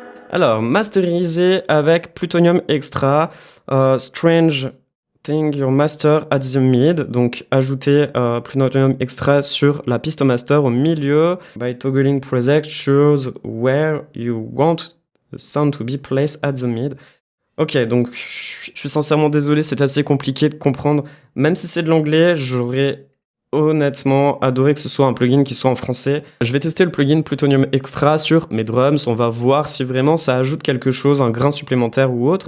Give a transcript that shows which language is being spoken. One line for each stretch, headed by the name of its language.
French: Alors, masterisé avec Plutonium Extra,
English: Strange Thing Your Master at the Mid,
French: donc ajouter Plutonium Extra sur la piste master au milieu.
English: By toggling preset, choose where you want the sound to be placed at the mid.
French: Ok, donc je suis sincèrement désolé, c'est assez compliqué de comprendre. Même si c'est de l'anglais, j'aurais honnêtement adoré que ce soit un plugin qui soit en français. Je vais tester le plugin Plutonium Extra sur mes drums, on va voir si vraiment ça ajoute quelque chose, un grain supplémentaire ou autre.